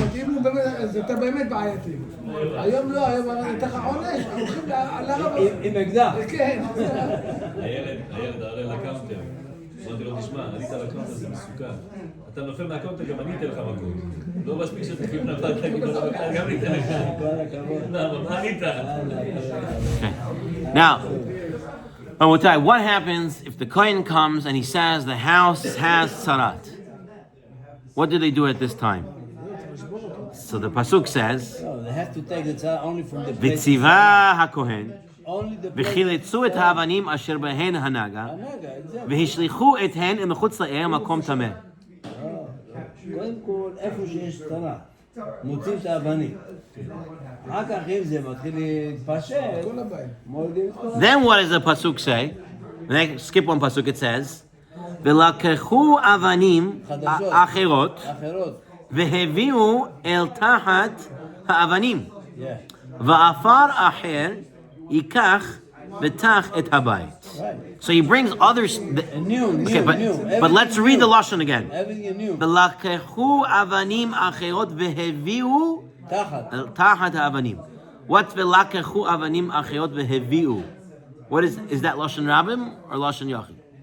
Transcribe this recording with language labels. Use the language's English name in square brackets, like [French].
[Hebrew] אם הוא באמת, אתה באמת בעייתי. היום לא, היום נתן לך עונש, הולכים לרב. עם אקדח. כן. הילד עלה לקאונטר. אמרתי לו, תשמע, עלית לקאונטר, זה מסוכן. אתה נופל מהקאונטר, גם אני אתן לך מכות. לא מספיק שתקליף נפל, תגיד לו, גם ניתן לך. מה עלית? [English] Now, Rabotai, what happens if the Kohen comes and he says the house has tzarat? What do they do at this time? So the pasuk says, No, they have to take the tzara only from the place. [Hebrew] "V'tziva hakohen [English] Only the place. [Hebrew] v'chiletzu et ha'avanim asher behen hanaga הנגה, [English] exactly. [Hebrew] v'hishlichu ethein מחוץ לעיר מקום טמא." קודם כל, איפה שיש צרה, מוצאים את האבנים. אחר כך אם זה מתחיל להתפשט, כל הבית. מורידים את כל [English] Then what does the pasuk say? Skip one pasuk. It says, [Hebrew] "V'lakchu avanim acherot האחרות. והביאו אל תחת האבנים, [English] Yeah. [Hebrew] ועפר אחר ייקח ותח את הבית." [English] Right. So he brings others. New. Okay, but let's read the lashon again. Everything new. [Hebrew] ולקחו אבנים אחרות והביאו תחת. אל תחת האבנים. [English] What's [Hebrew] ולקחו אבנים אחרות והביאו? [English] What is that lashon rabim or lashon yachid?